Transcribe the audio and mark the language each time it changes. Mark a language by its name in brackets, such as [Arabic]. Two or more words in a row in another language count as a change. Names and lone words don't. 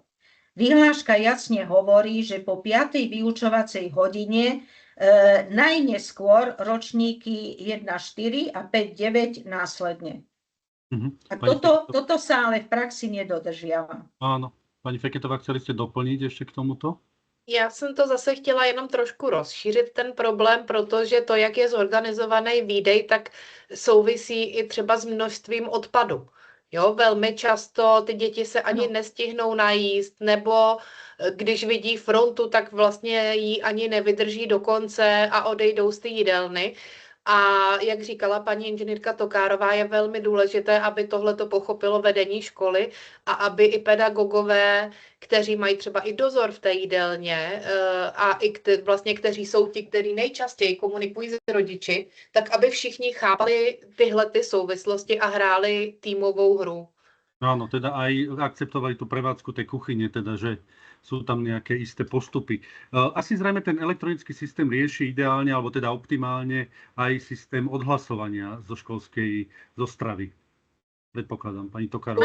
[Slovak] Vyhláška jasne hovorí, že po 5. vyučovacej hodine najneskôr ročníky 1-4 a 5-9 následne. A toto sa ale v praxi nedodržiava. Áno. Pani Feketová, chceli ste doplniť ešte k tomuto? [Czech] Já jsem to zase chtěla jenom trošku rozšířit ten problém, protože to, jak je zorganizovaný výdej, tak souvisí i třeba s množstvím odpadu. Jo, velmi často ty děti se ani nestihnou najíst, nebo když vidí frontu, tak vlastně ji ani nevydrží do konce a odejdou z té jídelny. A jak říkala paní inženýrka Tokárová, je velmi důležité, aby tohleto pochopilo vedení školy a aby i pedagogové, kteří mají třeba i dozor v té jídelně a i vlastně kteří jsou ti, kteří nejčastěji komunikují s rodiči, tak aby všichni chápali tyhle ty souvislosti a hráli týmovou hru. [Slovak] Áno, teda aj akceptovali tú prevádzku tej kuchyne, teda, že sú tam nejaké isté postupy. Asi zrejme ten elektronický systém rieši ideálne, alebo teda optimálne aj systém odhlasovania zo stravy. predpokladám, pani Tokárová.